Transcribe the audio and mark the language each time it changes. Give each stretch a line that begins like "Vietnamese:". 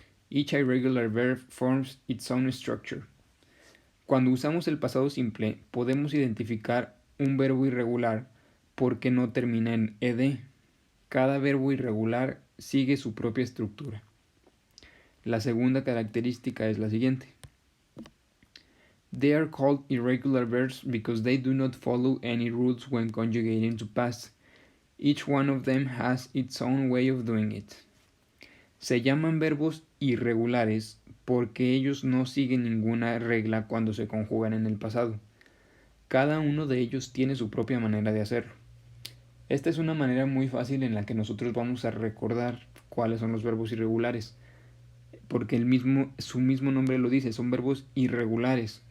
English: Each irregular verb forms its own structure.
Spanish: Cuando usamos el pasado simple, podemos identificar un verbo irregular porque no termina en ed. Cada verbo irregular sigue su propia estructura. La segunda característica es la siguiente.
English: They are called irregular verbs because they do not follow any rules when conjugating to past. Each one of them has its own way of doing it.
Spanish: Se llaman verbos irregulares porque ellos no siguen ninguna regla cuando se conjugan en el pasado. Cada uno de ellos tiene su propia manera de hacerlo. Esta es una manera muy fácil en la que nosotros vamos a recordar cuáles son los verbos irregulares, porque su mismo nombre lo dice, son verbos irregulares.